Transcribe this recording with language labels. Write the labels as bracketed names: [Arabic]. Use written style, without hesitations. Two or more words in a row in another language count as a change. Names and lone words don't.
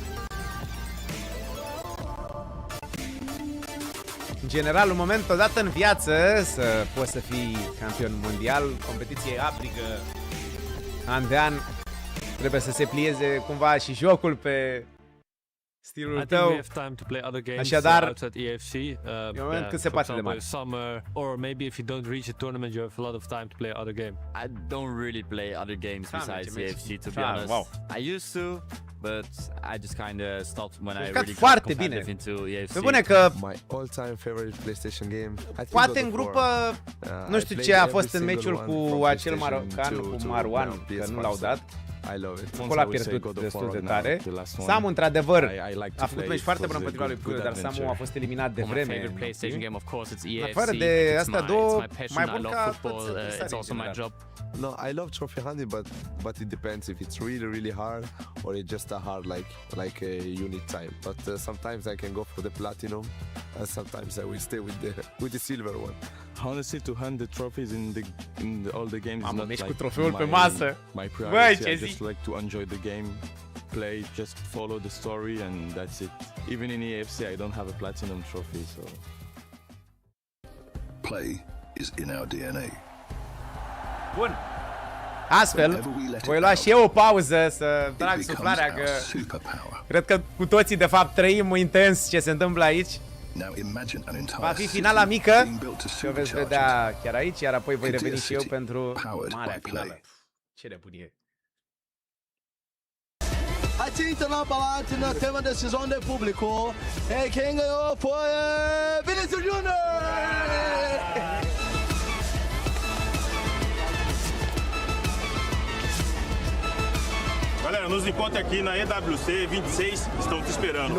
[Romanian] În general, un moment odată în viață să poți să fii campion mondial. Competiție aprigă an de an. Trebuie să se plieze cumva și jocul pe stilul tău. Așadar, e un moment cât se poate de mare. [English] Summer, or maybe if you don't reach a tournament, you have a lot of time to play other game. I don't really play other games besides EFC, to be honest. Wow. I used to, but I just kind of stopped when I really got [Romanian] foarte bine. [English] into EFC. [Romanian] Pe bune că [English] My all-time favorite PlayStation game. [Romanian] poate în grupă, nu știu ce a fost în meciul cu acel marocan, cu Marwan, că nu l-au dat. Acolo a pierdut destul de tare. Samu, într-adevăr, a făcut meci foarte bun împotriva lui Puiu, dar Samu a fost eliminat de vreme. Afară de astea două, mai bun ca toți. [English] No, I love trophy hunting, but it depends if it's really hard or it's just a hard like you need time. But sometimes I can go for the platinum, and sometimes I will stay with the silver one. Honestly, to hunt the trophies in all the games is not like [Romanian] cu trofeul pe masă. [English] My priority. I just like to enjoy the game, play, just follow the story, and that's it. Even in EFC, I don't have a platinum trophy, so. Play is in our DNA. [Romanian] Bun. Astfel, voi lua și eu o pauză să trag suflarea, că cred că cu toții de fapt trăim intens ce se întâmplă aici. Va fi finala mică și o veți vedea chiar aici, iar apoi voi reveni și eu pentru marea finală. Ce nebunie! [Portuguese] Atento na balada, nós temos a decisão do público. E quem ganhou foi Vinícius Júnior! Galera, nos encontra aqui na EWC 26, estão te esperando.